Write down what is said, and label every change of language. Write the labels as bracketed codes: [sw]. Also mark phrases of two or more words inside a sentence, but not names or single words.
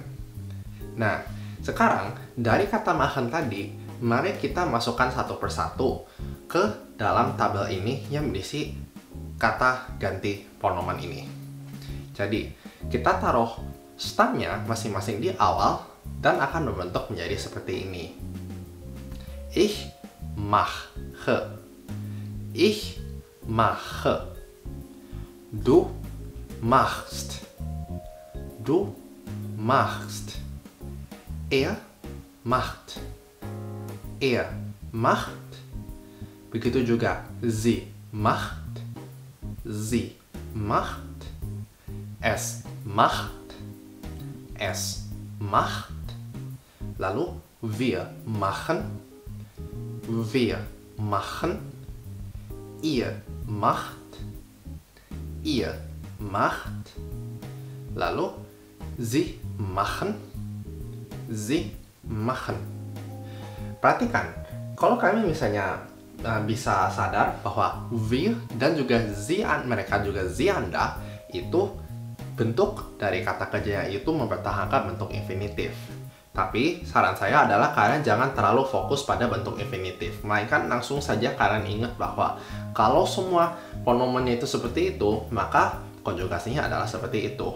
[id] Nah, sekarang dari kata machen tadi, mari kita masukkan satu persatu ke dalam tabel ini yang berisi kata ganti pronomen ini. Jadi, kita taruh stamnya masing-masing di awal dan akan membentuk menjadi seperti ini. [de] Ich mache. Ich mache. Du machst. Du machst. Er macht. Er macht. [id] Begitu juga [de] sie macht. Sie macht. Es macht. Es macht. Lalu wir machen. Wir machen. Ihr macht. Ihr macht. Lalu sie machen. Sie machen. [id] Perhatikan, kalau kalian misalnya bisa sadar bahwa wir dan juga sie, mereka juga sie Anda, itu bentuk dari kata kerjanya itu mempertahankan bentuk infinitif. Tapi saran saya adalah kalian jangan terlalu fokus pada bentuk infinitif, melainkan langsung saja kalian ingat bahwa kalau semua pronomennya itu seperti itu, maka konjugasinya adalah seperti itu.